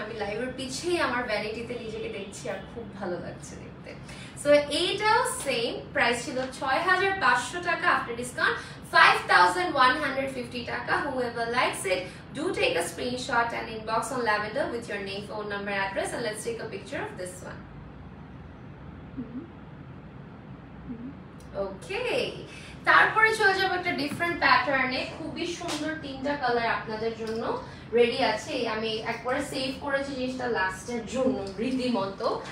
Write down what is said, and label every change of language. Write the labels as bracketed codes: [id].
[bn] আমি লাইভের পিছেই আমার ভ্যানিটিতে নিজেকে দেখছি আর খুব ভালো লাগছে দেখতে। সো এইটাও সেম প্রাইস ছিল 6,500 টাকা, আফটার ডিসকাউন্ট 5,150 টাকা। [en] Whoever likes it, do take a screenshot and inbox on Lavender with your name, phone number, address, and let's take a picture of this one. [bn] Okay, তারপরে চলে যাব একটা different প্যাটার্নে। খুবই সুন্দর তিনটা কালার আপনাদের জন্য রেডি আছে। আমি একবারে সেভ করেছি জিনিসটা লাস্টের জন্য রীতিমতো।